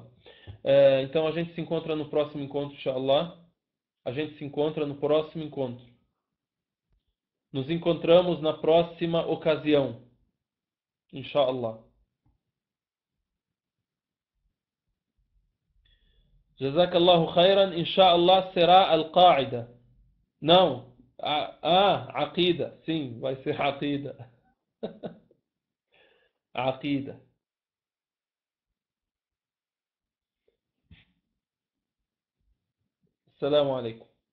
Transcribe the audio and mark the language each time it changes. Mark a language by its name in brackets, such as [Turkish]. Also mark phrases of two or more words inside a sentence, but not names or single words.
[Portuguese] Então a gente se encontra no próximo encontro, inshallah. A gente se encontra no próximo encontro. Nos encontramos na próxima ocasião, inshallah. [Arabic] جزاك الله خيرا، إن شاء الله [Portuguese] será al-Qaida. Não, Aqida, sim, vai ser Aqida. Aqida. [Arabic] السلام عليكم.